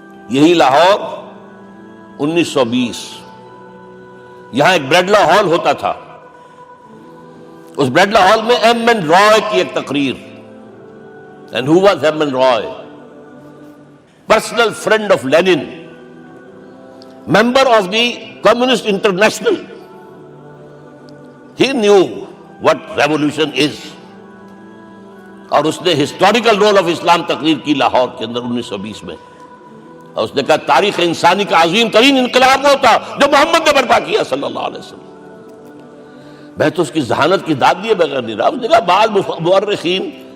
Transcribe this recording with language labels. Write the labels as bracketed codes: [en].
[ur] یہی لاہور 1920, یہاں ایک بریڈلا ہال ہوتا تھا. اس بریڈلا ہال میں ایم این رائے کی ایک تقریر. [en] And who was M N Roy? Personal friend of Lenin, member of the Communist International. He knew what revolution is. [ur] اور اس نے [en] historical role of Islam [ur] تقریر کی لاہور کے اندر 1920 میں, اور اس نے کہا تاریخ انسانی کا عظیم ترین انقلاب وہ تھا جو محمد نے برپا کیا صلی اللہ علیہ وسلم. میں تو اس کی ذہانت کی داد دیے بغیر نہیں رہا. اس نے کہا بعض مورخین